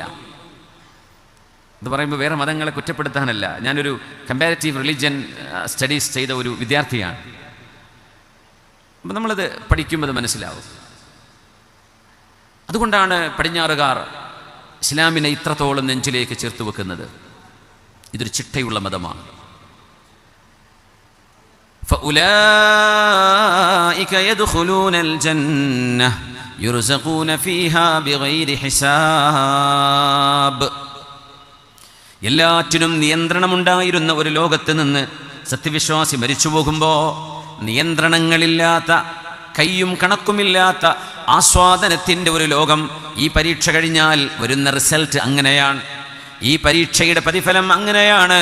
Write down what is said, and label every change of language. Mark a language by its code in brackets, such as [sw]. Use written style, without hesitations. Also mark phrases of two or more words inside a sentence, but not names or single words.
[ml] ഇത് പറയുമ്പോൾ വേറെ മതങ്ങളെ കുറ്റപ്പെടുത്താനല്ല, ഞാനൊരു [en] comparative religion studies [ml] ചെയ്ത ഒരു വിദ്യാർത്ഥിയാണ്. അപ്പം നമ്മളത് പഠിക്കുമ്പോൾ മനസ്സിലാവും. അതുകൊണ്ടാണ് പടിഞ്ഞാറുകാർ ഇസ്ലാമിനെ ഇത്രത്തോളം നെഞ്ചിലേക്ക് ചേർത്ത് വെക്കുന്നത്. ഇതൊരു ചിട്ടയുള്ള മതമാണ്. [ar] فأولئك يدخلون الجنة يرزقون فيها بغير حساب. [ml] എല്ലാറ്റിനും നിയന്ത്രണമുണ്ടായിരുന്ന ഒരു ലോകത്ത് നിന്ന് സത്യവിശ്വാസി മരിച്ചു പോകുമ്പോൾ നിയന്ത്രണങ്ങളില്ലാത്ത, കയ്യും കണക്കുമില്ലാത്ത ആസ്വാദനത്തിൻ്റെ ഒരു ലോകം. ഈ പരീക്ഷ കഴിഞ്ഞാൽ വരുന്ന റിസൾട്ട് അങ്ങനെയാണ്, ഈ പരീക്ഷയുടെ പ്രതിഫലം അങ്ങനെയാണ്.